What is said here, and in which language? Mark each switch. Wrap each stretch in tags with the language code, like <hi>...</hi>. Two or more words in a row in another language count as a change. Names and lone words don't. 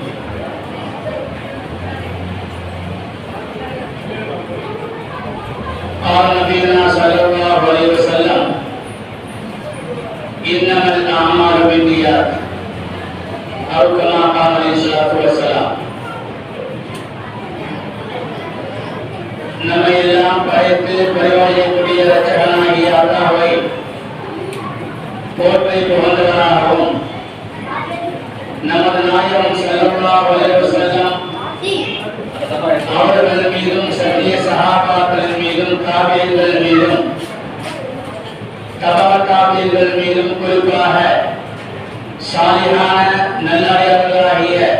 <ar>قال نبينا صلى الله عليه وسلم: إنما الأعمال بالنيات أو كما قال عليه الصلاة والسلام.</ar> <ta>நம்மை எல்லாம் பயத்து பரிவாரியக்கூடிய இரட்சகனாகிய அல்லாஹ்வை போற்றி புகழ்ந்தவனாகவும் நமது நாயகம்</ta> <ar>صلى الله عليه وسلم</ar> <ta>அவர்கள் மீதும் சத்திய சஹாபாக்கள் மீதும் தாபியீன்கள் மீதும் தபா தாபியீன்கள் மீதும் குறிப்பாக சாலிஹான நல்லடியார்களாகிய</ta>